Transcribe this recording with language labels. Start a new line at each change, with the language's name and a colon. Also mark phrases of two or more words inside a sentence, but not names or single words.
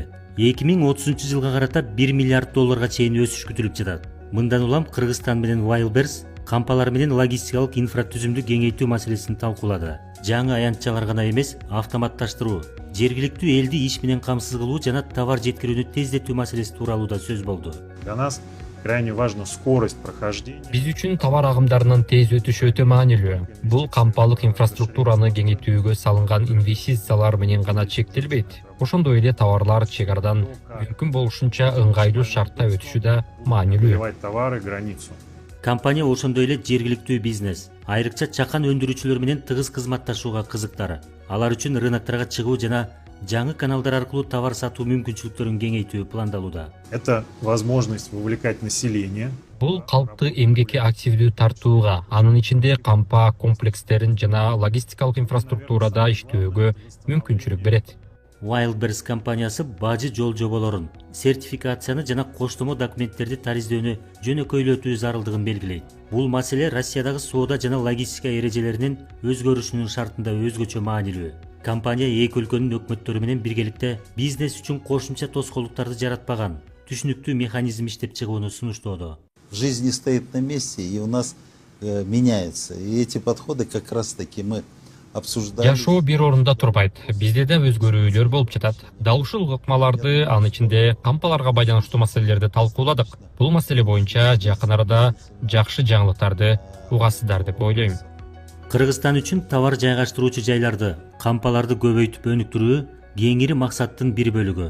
Kyrgyz: 2030 жылга карата 1 миллиард долларга чейин өсүш күтүлүп жатат. Мындан улам Кыргызстан менен Wildberries кампалар менен логистикалык инфратүзүмдү кеңейтүү маселесин талкуулады. Жаңы аянтчалар гана эмес, автоматташтыруу, жергиликтүү элди иш менен камсыз кылуу жана товар жеткирүүнү тездетүү маселеси тууралуу да сөз болду.
Russian: Для нас крайне важна скорость прохождения.
Kyrgyz: Биз үчүн товар агымдарынын тез өтүшү өтө маанилүү. Бул кампалык инфраструктураны кеңейтүүгө салынган инвестициялар менен гана чектелбейт. Ошондой эле товарлар чек арадан мүмкүн болушунча ыңгайлуу шартта өтүшү да маанилүү.
Russian: Товары границу.
Kyrgyz: Компания ошондой эле жергиликтүү бизнес, айрыкча чакан өндүрүүчүлөр менен тыгыз кызматташууга кызыктар. Алар үчүн рынокторго чыгуу жана жаңы каналдар аркылуу товар сатуу мүмкүнчүлүктөрүн кеңейтүү пландалууда.
Russian: Это возможность вовлекать население.
Kyrgyz: Бул калкты эмгекке активдүү тартууга, анын ичинде кампа комплекстерин жана логистикалык инфраструктурада иштөөгө мүмкүнчүлүк берет. Wildberries компаниясы бажы жол жоболорун, сертификацияны жана коштомо документтерди тариздөөнү жөнөкөйлөтүү зарылдыгын белгилейт. Бул маселе Россиядагы соода жана логистика эрежелеринин өзгөрүшүнүн шартында өзгөчө маанилүү. Компания эки өлкөнүн өкмөттөрү менен биргеликте бизнес үчүн кошумча тоскоолдуктарды жаратпаган, түшүнүктүү механизм иштеп чыгууну сунуштоодо.
Russian: Жизнь не стоит на месте, и у нас меняется. И эти подходы как раз-таки мы обсуждали.
Kyrgyz: Жашоо бир орунда турбайт. Бизде да өзгөрүүлөр болуп жатат. Дал ушул ыкмаларды, анын ичинде кампаларга байланыштуу маселелерди талкууладык. Бул маселе боюнча жакын арада жакшы жаңылыктарды угасыздар деп ойлойм. Кыргызстан үчүн товар жайгаштыруучу жайларды, кампаларды көбөйтүп өнүктүрүү кеңири максаттын бир бөлүгү.